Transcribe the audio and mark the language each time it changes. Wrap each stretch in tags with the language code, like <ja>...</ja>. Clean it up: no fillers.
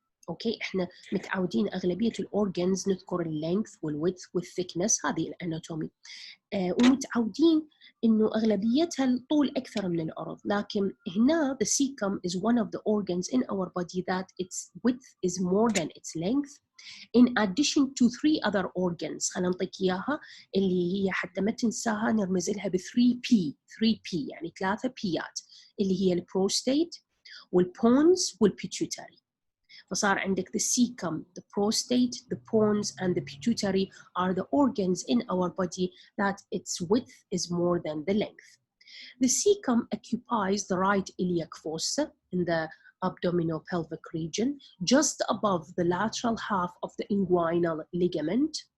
<en>Okay,</en> <ar>احنا متعودين أغلبية الأورجنز نذكر اللينث والويدث والثيكنس، هذه الأناتومي، ومتعودين إنه أغلبيتها الطول أكثر من العرض، لكن هنا</ar> <en>the cecum is one of the organs in our body that its width is more than its length, in addition to 3 other organs.</en> <ar>خلينا نعطيك إياها اللي هي حتى ما تنساها نرمز لها ب 3P يعني 3 بيات، اللي هي البروستات والبونز والبيتيوتري. فصار عندك</ar> <en>the cecum, the prostate, the pons, and the pituitary are the organs in our body that its width is more than the length. The cecum occupies the right iliac fossa in the abdominopelvic region, just above the lateral half of the inguinal ligament.</en>